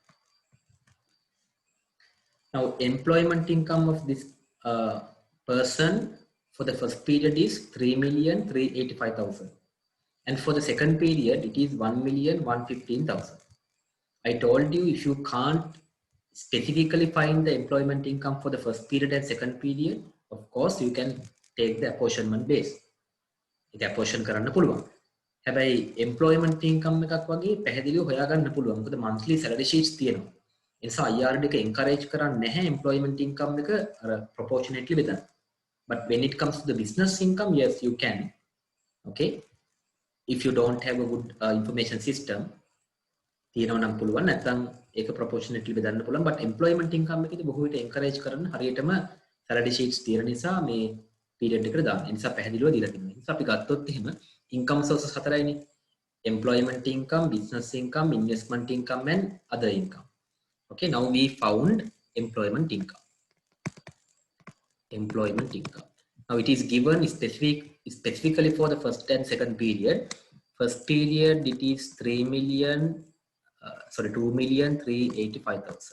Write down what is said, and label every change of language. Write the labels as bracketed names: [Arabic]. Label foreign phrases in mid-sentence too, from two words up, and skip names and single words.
[English] Now employment income of this person for the first period is 3,385,000, and for the second period it is 1,115,000. I told you if you can't specifically find the employment income for the first period and second period, of course you can take the apportionment base. [Sinhala] ඒක apportion කරන්න පුළුවන්. හැබැයි [English] employment income [Sinhala] එකක් වගේ පැහැදිලිව හොයාගන්න පුළුවන්. මොකද [English] monthly salary sheets [Sinhala] තියෙනවා. ඒ නිසා IRD එක encourage කරන්නේ නැහැ [English] employment income [Sinhala] එක අර proportionately බෙදන්න. [English] But when it comes to the business income, yes you can. Okay, if you don't have a good information system, [Sinhala] තියෙනවා නම් පුළුවන්, නැත්නම් ඒක proportionately බෙදන්න පුළුවන්. [English] But employment income [Sinhala] එකේදී බොහෝ විට encourage කරන හරියටම [English] salary sheets [Sinhala] තියෙන නිසා මේ period එකට දාන්න. ඒ නිසා පැහැදිලිව දීලා තියෙනවා. ඒ නිසා අපි ගත්තොත් එහෙම [English] income sources [Sinhala] හතරයිනේ. [English] Employment income, business income, investment income and other income. Okay, now we found employment income. Employment income. Now it is given specifically for the first and second period. First period it is 2,385,000.